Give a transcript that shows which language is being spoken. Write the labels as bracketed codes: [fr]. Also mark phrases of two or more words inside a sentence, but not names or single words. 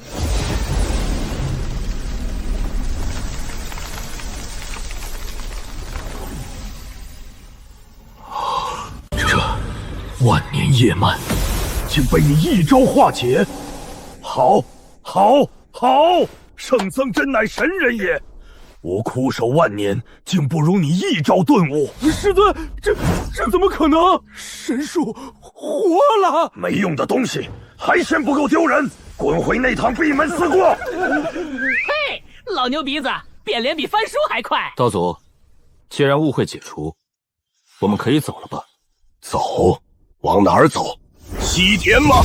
[zh] 這萬年業漫，竟被你一招化解。好，好，好！ 圣僧真乃神人也。我苦守万年，竟不如你一招頓悟。师尊，这怎么可能？神树活了！没用的東西，還嫌不夠丟人？滾回內堂閉門思過！嘿，老牛鼻子，變臉比翻書還快。道祖，既然誤會解除，我們可以走了吧？走？往哪兒走？西天嗎？